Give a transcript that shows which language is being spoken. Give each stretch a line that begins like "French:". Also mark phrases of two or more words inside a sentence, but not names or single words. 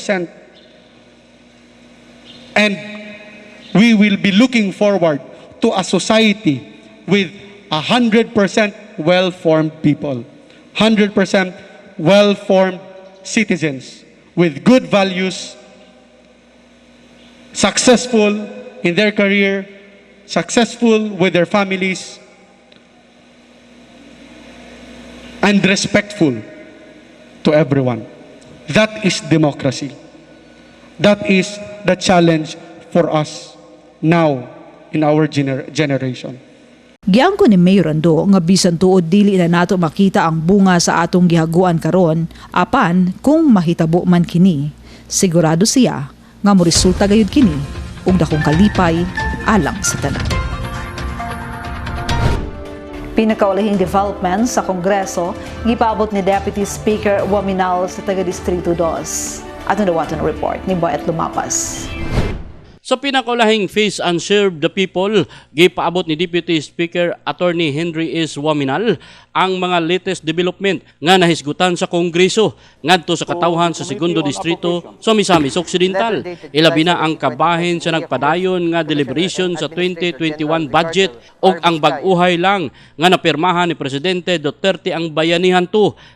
English: and we will be looking forward to a society with 100% well-formed people, 100% well-formed citizens with good values, successful in their career, successful with their families, and respectful to everyone. That is democracy. That is the challenge for us now in our generation.
Cebuano: Giangko ni Mayor Ando nga bisan tuod dili na nato makita ang bunga sa atong gihaguan karon, apan kung mahitabo man kini, sigurado siya nga moresulta gayud kini ug dakong kalipay alang sa tanan. Pinakaulahing development sa Kongreso, gipaabot ni
English: Deputy Speaker
Cebuano: OAMINAL sa TAGA-DISTRITO 2. At ang report ni Boyet Lumapas. Sa pinakaulahing Face and Serve the People, gipaabot ni
English: Deputy Speaker Attorney
Cebuano: Henry S. OAMINAL ang mga
English: latest development
Cebuano: nga nahisgutan sa Kongreso ngadto sa katawhan sa 2nd Distrito sa Misamis Occidental. Ilabi na ang kabahin sa nagpadayon nga deliberation sa 2021 budget ug ang bag-uhay lang nga napirmahan ni Presidente Duterte ang Bayanihan 2.